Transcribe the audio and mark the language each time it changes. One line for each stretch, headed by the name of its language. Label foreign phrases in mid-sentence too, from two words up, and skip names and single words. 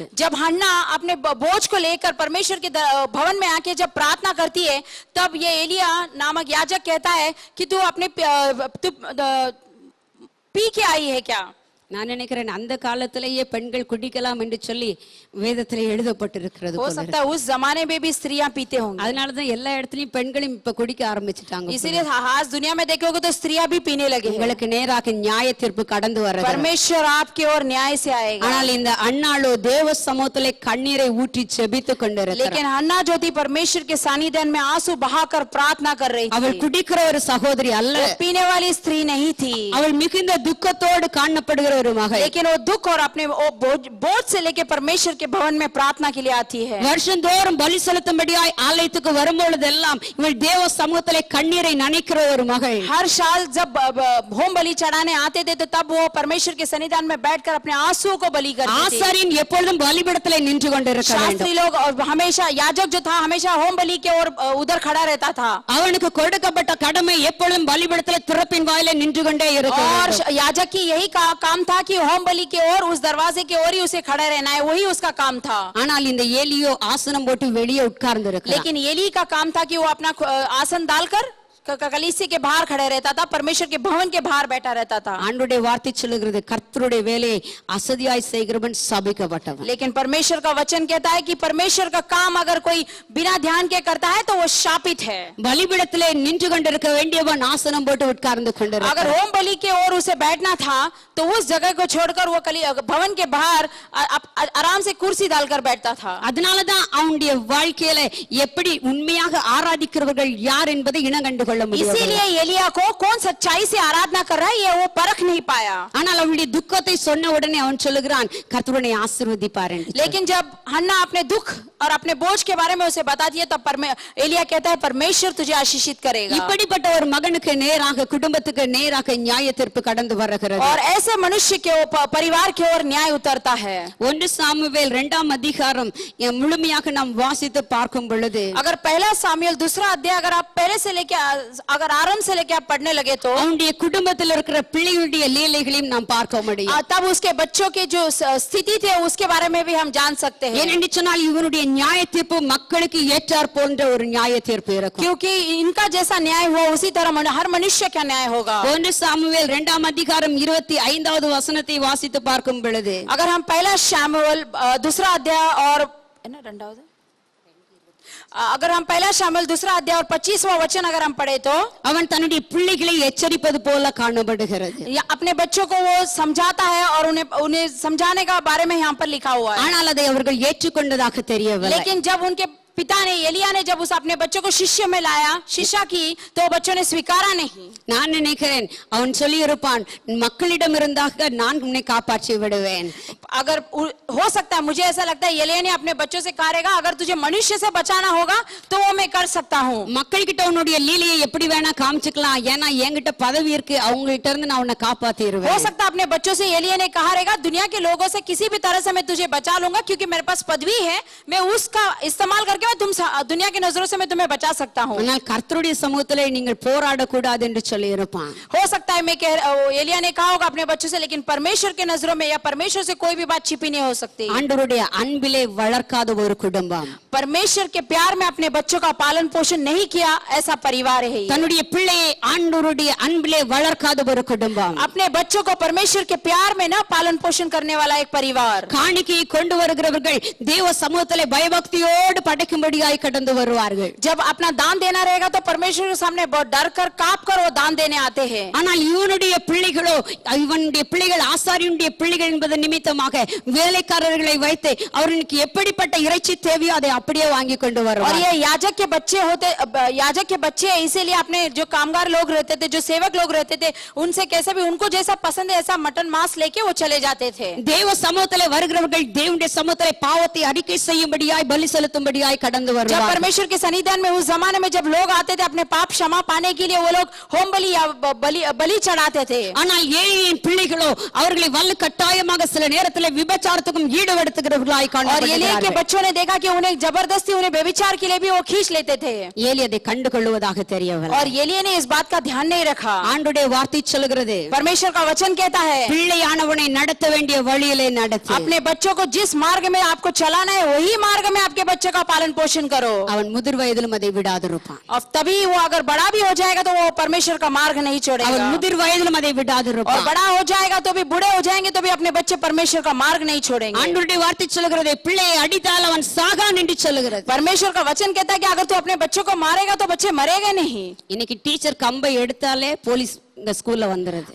Hindi: जब हन्ना अपने बोझ को लेकर परमेश्वर के भवन में आके जब प्रार्थना करती है तब ये एलिया नामक याजक कहता है कि तू अपने पी के आई है क्या।
Tamil: நான் நினைக்கிறேன் அந்த காலத்திலேயே பெண்கள் குடிக்கலாம் என்று சொல்லி வேதத்திலே எழுதப்பட்டிருக்கிறது
Hindi: हो
Tamil: போல
Hindi: सकता है उस जमाने में भी स्त्रियां पीते होंगे,
Tamil: அதனால தான் எல்லா இடத்துலயும் பெண்களும் இப்ப குடிக்க ஆரம்பிச்சிட்டாங்க
Hindi: इसीलिए आज दुनिया में देखोगे तो स्त्रियां भी पीने लगे हैं।
Tamil: உங்களுக்கு நேராக நியாய தீர்ப்பு கடந்து வர்றது
Hindi: परमेश्वर आपकी ओर न्याय से आएगा।
Tamil: ஆனால் இந்த அன்னாளோ தேவ சமூகத்திலே கண்ணீரை ஊற்றி ஜெபித்துக் கொண்டிருக்கிறார்
Hindi: लेकिन हन्ना जो थी परमेश्वर के सानिध्य में आंसू बहाकर प्रार्थना कर रही
Tamil: அவள்
Hindi: थी।
Tamil: குடிக்கிற ஒரு சகோதரி அல்ல,
Hindi: वो पीने वाली स्त्री नहीं थी,
Tamil: அவள் மிகுந்த துக்கத்தோடு காணப்படுகிற ஒரு மகள்.
Hindi: लेकिन वो दुख और अपने वो बोझ से लेके परमेश्वर के भवन में प्रार्थना के लिए आती है।
Tamil: வருஷந்தோறும் பலி செலுத்தும்படியாய் ஆலயத்துக்கு வரும்பொழுதெல்லாம் இவள் தேவ சமூகத்திலே கண்ணீரை நனைக்கிற ஒரு மகள்.
Hindi: हर साल जब होम बलि चढ़ाने आते थे तो तब वो परमेश्वर के सन्निधान में बैठकर अपने आंसुओं को बलि करते थे।
Tamil: ஆசாரியன் எப்பொழுதும் பலிபீடத்திலே நின்று கொண்டிருக்க வேண்டும்.
Hindi: शास्त्री लोग और हमेशा याजक जो था हमेशा होम बलि के ओर उधर खड़ा रहता था,
Tamil: அவனுக்கு கொடுக்கப்பட்ட கடமை எப்பொழுதும் பலிபீடத்திலே திறப்பின் வாயிலே நின்று கொண்டே இருக்க
Hindi: और
Tamil: வேண்டும்.
Hindi: याजक की यही काम था कि होम बलि के ओर उस दरवाजे के ओर ही उसे खड़ा रहना है, वही उसका काम था।
Tamil: ஆனால் இந்த ஏலியோ ஆசனம் போட்டு வெளியே உட்கார்ந்து இருக்கிறார்.
Hindi: लेकिन एली का काम था कि वो अपना आसन डालकर कलीसिया के बाहर खड़े रहता था, परमेश्वर के भवन के बाहर बैठा रहता था।
Tamil: ஆண்டவருடைய வார்த்தை சொல்லுகிறது கர்த்தருடைய வேலையை அசதியாய் செய்கிறவன் சபிக்கப்பட்டவன்.
Hindi: लेकिन परमेश्वर का वचन कहता है कि परमेश्वर का काम अगर कोई बिना ध्यान के करता है तो वो शापित है।
Tamil: பலிபீடத்திலே நின்று கொண்டிருக்க வேண்டியவன் ஆசனம் போட்டு உட்கார்ந்து
Hindi: अगर
Tamil: கொண்டிருக்கிறான்.
Hindi: होम बलि के ओर उसे बैठना था तो उस जगह को छोड़कर वो भवन के बाहर आराम से कुर्सी डालकर बैठता था।
Tamil: அதனாலதான் அவனுடைய வாழ்க்கையில எப்படி உண்மையாக ஆராதிக்கிறவர்கள் யார் என்பதை இனங்கண்டு கொள்ள முடியும்.
Hindi: इसीलिए एलिया को कौन सच्चाई से आराधना कर रहा है ये वो परख नहीं पाया।
Tamil: ஆனால் அவனுடைய துக்கத்தை சொன்ன உடனே அவன் சொல்லுகிறான் கர்த்தருடைய ஆசீர்வதிப்பார் என்று.
Hindi: लेकिन जब हन्ना अपने दुख और अपने बोझ के बारे में उसे बता दिया तब एलिया कहता है परमेश्वर तुझे आशीषित करेगा।
Tamil: இப்படிப்பட்ட ஒரு மகனுக்கு நேராக குடும்பத்துக்கு நேராக நியாய தீர்ப்பு கடந்து வருகிறது.
Hindi: और ऐसे मनुष्य के परिवार की ओर न्याय उतरता है।
Tamil: 1 சாமுவேல் 2ஆம் அதிகாரம் முழுமையாக நாம் வாசித்து பார்க்கும் பொழுது
Hindi: अगर पहला सामुएल 2 अध्याय अगर आप पहले से लेके अगर आरंभ से लेके आप पढ़ने लगे तो
Tamil: அவனுடைய குடும்பத்தில் இருக்கிற பிள்ளைகளுடைய லீலைகளையும் நாம் பார்க்க முடியும்.
Hindi: तब उसके बच्चों के जो स्थिति थे उसके बारे में भी हम जान सकते हैं।
Tamil: ஏனென்று சொன்னால் இவனுடைய நியாய தீர்ப்பு மக்களுக்கு ஏற்றார் போன்ற ஒரு நியாய தீர்ப்பு இருக்கும்.
Hindi: क्योंकि इनका जैसा न्याय हुआ उसी तरह हर मनुष्य का न्याय होगा।
Tamil: 1 சாமுவேல் 2ஆம் அதிகாரம் 25வது வசனத்தை வாசித்து பார்க்கும் பொழுது
Hindi: अगर हम पहला शामुएल 2 अध्याय और अगर हम पहला शामुएल 2 अध्याय और 25वां वचन अगर हम पढ़े तो
Tamil: அவன் தன்னுடைய பிள்ளைகளை எச்சரிப்பது போல காணப்படுகிறது.
Hindi: अपने बच्चों को वो समझाता है और उन्हें समझाने का बारे में यहाँ पर लिखा हुआ है।
Tamil: ஆனால் அதை அவர்கள் ஏற்றுக்கொண்டதாக தெரியவில்லை.
Hindi: लेकिन जब उनके पिता ने एलिया ने जब उस अपने बच्चों को शिष्य में लाया शिक्षा की तो बच्चों ने स्वीकारा नहीं।
Tamil: நான் நினைக்கிறேன் அவன் சொல்லி இருப்பான் மக்களிடம் இருந்தாக நான் உன்னை காப்பாற்றி விடுவேன்.
Hindi: अगर हो सकता है मुझे ऐसा लगता है एलिया ने अपने बच्चों से कहा रहेगा अगर तुझे मनुष्य से बचाना होगा तो वो मैं कर सकता हूँ।
Tamil: மக்கள்கிட்ட உன்னுடைய லீலையை எப்படி வேணா காமிச்சுக்கலாம், ஏன்னா என்கிட்ட பதவி இருக்கு, அவங்ககிட்ட இருந்து நான் உன்னை காப்பாத்திடுவேன்.
Hindi: हो सकता है अपने बच्चों से एलिया ने कहा रहेगा दुनिया के लोगों से किसी भी तरह से मैं तुझे बचा लूंगा क्योंकि मेरे पास पदवी है, मैं उसका इस्तेमाल करके मैं तुम दुनिया की नजरों से मैं तुम्हें बचा सकता हूँ।
Tamil: ஆனால் கர்த்தருடைய சமூகத்திலே நீங்கள் போராடக்கூடாது என்று சொல்லி இருப்பான்.
Hindi: हो सकता है एलिया ने कहा होगा अपने बच्चों से लेकिन परमेश्वर के नजरों में या परमेश्वर से कोई भी बात छिपी नहीं हो सकती।
Tamil: ஆண்டவருடைய அன்பிலே வளர்க்காத ஒரு குடும்பம்,
Hindi: परमेश्वर के प्यार में अपने बच्चों का पालन पोषण नहीं किया ऐसा परिवार है।
Tamil: தன்னுடைய பிள்ளையை ஆண்டவருடைய அன்பிலே வளர்க்காத ஒரு குடும்பம்,
Hindi: अपने बच्चों को परमेश्वर के प्यार में ना पालन पोषण करने वाला एक परिवार।
Tamil: காணிக்கையை கொண்டு வருகிறவர்கள் தேவ சமூகத்திலே பயபக்தியோடு படைக்கும்படியாய் கடந்து வருவார்கள்.
Hindi: जब अपना दान देना रहेगा तो परमेश्वर के सामने डर कर कांप कर वो दान देने आते हैं।
Tamil: ஆனால் இவனுடைய பிள்ளைகளோ இவனுடைய பிள்ளைகள் ஆசாரியனுடைய பிள்ளைகள் என்பது நிமித்தமாக வேலைக்காரர்களை வைத்து அவர்களுக்கு எப்படிப்பட்ட இறைச்சி தேவையோ அதை அப்படியே வாங்கி கொண்டு
Hindi: और
Tamil: வருவார்.
Hindi: ये याजक के बच्चे इसीलिए अपने जो कामगार लोग रहते थे जो सेवक लोग रहते थे उनसे कैसे भी उनको जैसा पसंद है ऐसा मटन मांस लेके वो चले जाते थे।
Tamil: தேவ சமூகத்திலே வருகிறவர்கள் தேவனுடைய சமூகத்திலே பாவத்தை அறிக்கை செய்யும்படியாய் பலி செலுத்தும்படியாய் கடந்து
Hindi: जब
Tamil: வருவார்கள்.
Hindi: परमेश्वर के सन्निधान में उस जमाने में जब लोग आते थे अपने पाप क्षमा पाने के लिए वो लोग होम बलि या बलि चढ़ाते थे।
Tamil: ஆனால் ஏலியின் பிள்ளைகளோ அவர்களை வல்ல கட்டாயமாக சில நேரத்தில் விபச்சாரத்துக்கும் ஈடுபடுத்துகிறவர்களாய்
Hindi: और एलिया के
Tamil: காணப்படுகிறார்கள்.
Hindi: बच्चों ने देखा कि उन्हें जबरदस्ती उन्हें व्यभिचार के लिए भी वो खींच लेते थे
Tamil: ஏலி அதை கண்டு கொள்வதாக தெரியவில்லை.
Hindi: और एलिया ने इस बात का ध्यान नहीं रखा।
Tamil: ஆண்டுடைய வார்த்தை சொல்கிறது
Hindi: परमेश्वर का वचन कहता है
Tamil: பிள்ளையானவனை நடத்த வேண்டிய வழியிலே நடத்து.
Hindi: अपने बच्चों को जिस मार्ग में आपको चलाना है वही मार्ग में आपके बच्चों का पालन पोषण करो।
Tamil: அவன் முதிர் வயதிலும் அதை விடாதிருப்பான்.
Hindi: और तभी वो अगर बड़ा भी हो जाएगा तो वो परमेश्वर का मार्ग नहीं
Tamil: அவன்
Hindi: छोड़ेगा।
Tamil: முதிர் வயதிலும் அதை
Hindi: और
Tamil: விடாதிருப்பான்.
Hindi: बड़ा हो जाएगा तो भी, बूढ़े हो जाएंगे तो भी अपने बच्चे परमेश्वर का मार्ग नहीं छोड़ेंगे।
Tamil: ஆண்டவருடைய வார்த்தை சொல்லுகிறது, பிள்ளையை அடித்தால் அவன் சாகான் என்று சொல்லுகிறது.
Hindi: परमेश्वर का वचन कहता है कि अगर तू अपने बच्चों को मारेगा तो बच्चे मरेंगे नहीं।
Tamil: இன்னைக்கு டீச்சர் கம்பை எடுத்தாலே போலீஸ் இந்த ஸ்கூல்ல வந்துருது.